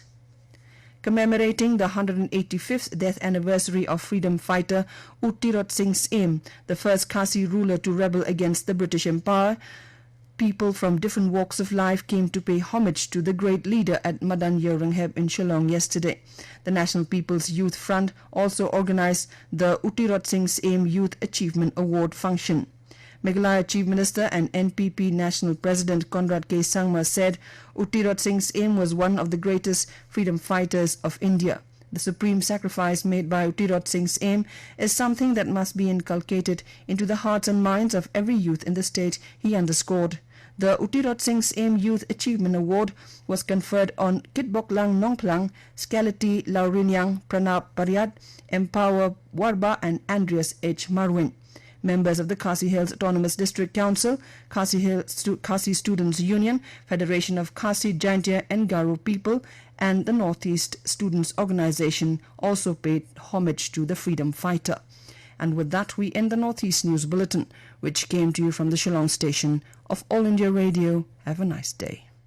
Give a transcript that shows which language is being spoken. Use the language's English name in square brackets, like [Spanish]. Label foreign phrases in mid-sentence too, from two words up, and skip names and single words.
[English] Commemorating the 185th death anniversary of freedom fighter Uttirot Singh's aim, the first Khasi ruler to rebel against the British Empire, people from different walks of life came to pay homage to the great leader at Madan Yerangheb in Shillong yesterday. The National People's Youth Front also organized the Uttirot Singh's Aim Youth Achievement Award function. Meghalaya Chief Minister and NPP National President Conrad K. Sangma said Uttirot Singh's Aim was one of the greatest freedom fighters of India. The supreme sacrifice made by Uttirot Singh's Aim is something that must be inculcated into the hearts and minds of every youth in the state, he underscored. The Uttirot Singh's Aim Youth Achievement Award was conferred on Kitboklang Nongplang, Skalati Laurinyang, Pranab Paryat, Empower Warba and Andreas H. Marwin. Members of the Khasi Hills Autonomous District Council, Khasi Students Union, Federation of Khasi, Jaintia and Garo People and the Northeast Students Organization also paid homage to the freedom fighter. And with that, we end the Northeast News Bulletin, which came to you from the Shillong station of All India Radio. Have a nice day.